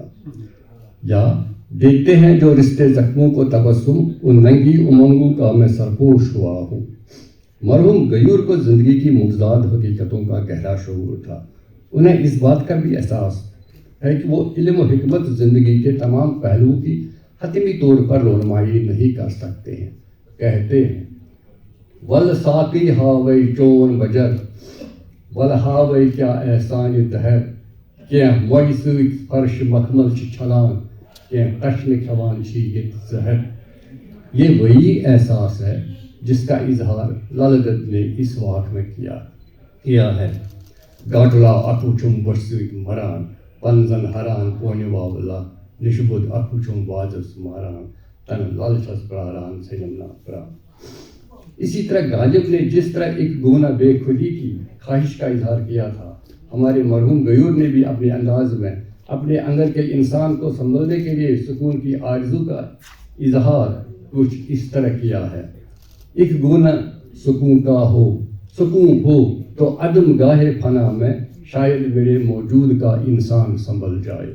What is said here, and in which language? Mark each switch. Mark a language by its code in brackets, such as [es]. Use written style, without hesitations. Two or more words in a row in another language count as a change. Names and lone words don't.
[ur] یا دیکھتے ہیں جو رشتے زخموں کو تبسم، ان ننگی امنگوں کا میں سرپوش ہوا ہوں۔ مرحوم غیور کو زندگی کی متضاد حقیقتوں کا گہرا شعور تھا۔ انہیں اس بات کا بھی احساس ہے کہ وہ علم و حکمت زندگی کے تمام پہلوؤں کی حتمی طور پر رونمائی نہیں کر سکتے ہیں۔ کہتے ہیں [ks] ول ساقی ہاوئی چون بجر ول ہاوئی کیا احسان دہر، کینٛہہ مویہِ سۭتۍ فرش مخمل چھِ چھلان، کینٛہہ تشنہٕ کھٮ۪وان چھِ ییٚتہِ زہر۔ [ur] یہ وہی احساس ہے جس کا اظہار لل دت نے اس واق میں کیا ہے۔ [ks] گاٹلا اکھو چھُم بۄچھِ سۭتۍ مران، پنزن ہران پونہِ واوٕلا، نِشہٕ بوٚد اکھو چھُم وازس ماران، تنہٕ لل چھس پراران ژھیٚنِم نا پران۔ [ur] اسی طرح غالب نے جس طرح ایک گونہ بے خودی کی خواہش کا اظہار کیا تھا، ہمارے مرحوم غیور نے بھی اپنے انداز میں اپنے اندر کے انسان کو سنبھالنے کے لیے سکون کی آرزو کا اظہار کچھ اس طرح کیا ہے: ایک گونہ سکون کا ہو، سکون ہو تو عدم گاہ فنا میں شاید میرے موجود کا انسان سنبھل جائے۔